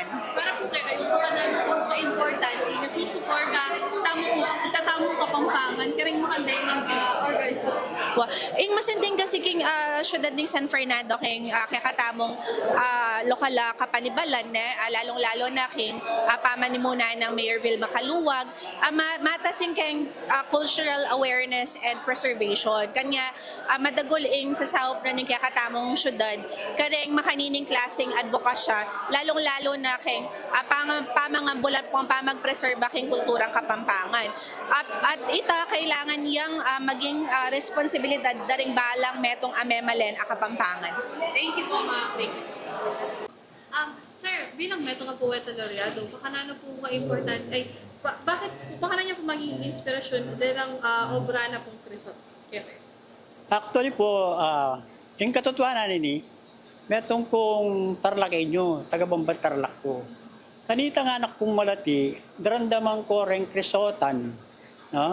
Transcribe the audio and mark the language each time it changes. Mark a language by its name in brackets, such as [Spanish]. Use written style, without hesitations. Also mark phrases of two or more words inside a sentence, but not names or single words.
[Pampanga] Para po kayo, kung po ka-importante na susuporta tamong Kapampangan, karing makanday ng organisasyon. Ing masinding kasi king syudad ng San Fernando king kaya katamong lokal kapanibalan lalong-lalo na king pamanimuna ng Mayor Vilma Kaluwag, matasing keng [English] cultural awareness and preservation. [Pampanga] Kanya madaguling sa saup na ning kaya katamong syudad, kareng makanining klaseng advokasya, lalong-lalo na keng pamangambulan po ang pamagpreserba king kulturang Kapampangan. At ita kailangan yang maging responsibilidad daring balang metong amemalen a Kapampangan. [English] Thank you po, ma'am. Thank you. [Pampanga] Sir, bilang Metro Poeta Laureado, baka na po ka-important, bakit, baka na niya po magiging inspirasyon bilang obra na pong Crisot? Actually po, yung katotohanan ini, metong kong Tarlakenyo, taga-Bambang Tarlac ko. Kanita nga anak kong malati, darandamang ko rin Crisotan, no?